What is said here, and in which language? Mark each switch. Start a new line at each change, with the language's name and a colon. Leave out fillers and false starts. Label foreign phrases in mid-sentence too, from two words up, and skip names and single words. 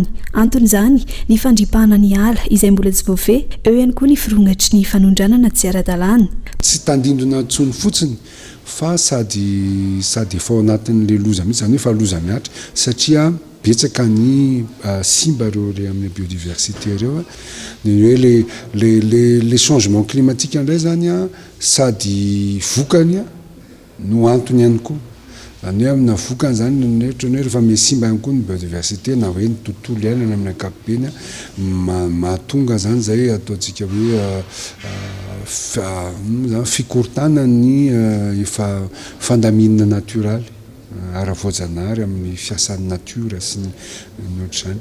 Malagasy: Anton'izany ny fandripahana ny ala izay mbola tsy voafehy, eo ihany koa ny firongatry ny fanondranana tsy ara-dalàna. Tsy tandindona intsony fotsiny fa sady efa ao anatin'le loza mihitsy, zany hoe fa loza miatra satria betsaka ny simba reo amin'ny biodiversité reo ny hoe
French: les changements climatiques
Malagasy: indray zany sady vokany no antony ihany koa. Zany hoe amina vokany zany ohatra hoe rehefa misimba ihany koa ny biodiversité na hoe ny tontolo iainana amin'ny ankapobeny mahatonga zany zay ataontsika hoe fikortana ny efa fandaminana naturaly ara-voajanahary amin'ny fiasan'ny natiora sy ny ohatr'izany.